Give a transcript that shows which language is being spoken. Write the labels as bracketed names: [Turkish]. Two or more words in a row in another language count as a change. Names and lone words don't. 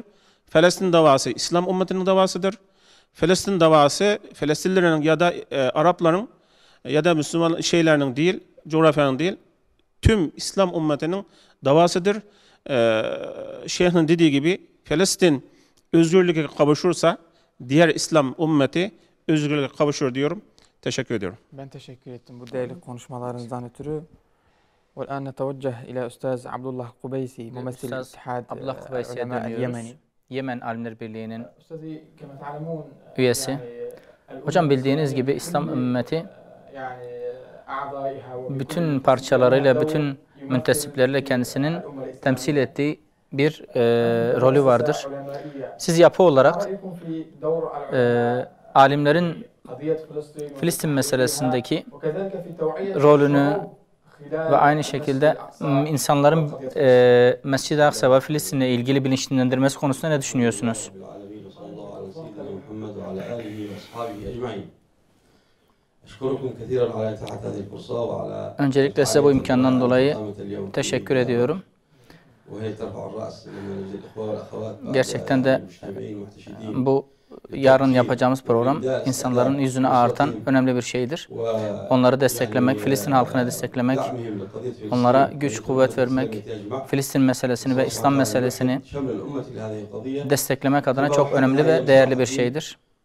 [Turkish] Filistin davası İslam ümmetinin davasıdır. Filistin davası Filistinlilerin ya da Arapların ya da Müslüman şeylerinin değil, coğrafyanın değil, tüm İslam ümmetinin davasıdır. Şeyh'in dediği gibi Filistin özgürlüğe kavuşursa diğer İslam ümmeti özgürlüğe kavuşur diyorum. Teşekkür ediyorum. Ben teşekkür ettim bu değerli konuşmalarınızdan ötürü. [Arabic] والآن نتوجه إلى أستاذ عبد الله قبيسي ممثل الاتحاد العلماء اليمني. [Turkish] Yemen Alimler Birliği'nin [Arabic] أستاذي كما تعلمون [Turkish] üyesi. Hocam bildiğiniz gibi İslam ümmeti bütün parçalarıyla, bütün müntesipleriyle kendisinin temsil ettiği bir rolü vardır. Siz yapı olarak alimlerin Filistin meselesindeki rolünü ve aynı şekilde insanların Mescid-i Aksa ve Filistin'le ilgili bilinçlendirmesi konusunda ne düşünüyorsunuz? [Arabic] وأصحابه أجمعين. أشكركم كثيرا على إتاحة هذه الفرصة وعلى [Turkish] Öncelikle size bu imkandan dolayı teşekkür ediyorum. [Arabic] وهي ترفع الرأس لما نجد الإخوة والأخوات [Turkish] Gerçekten de [Arabic] المجتمعين والمحتشدين [Turkish] bu yarın yapacağımız program insanların yüzünü ağartan önemli bir şeydir. Onları desteklemek, Filistin halkını desteklemek, onlara güç, kuvvet vermek, Filistin meselesini ve İslam meselesini desteklemek adına çok önemli ve değerli bir şeydir.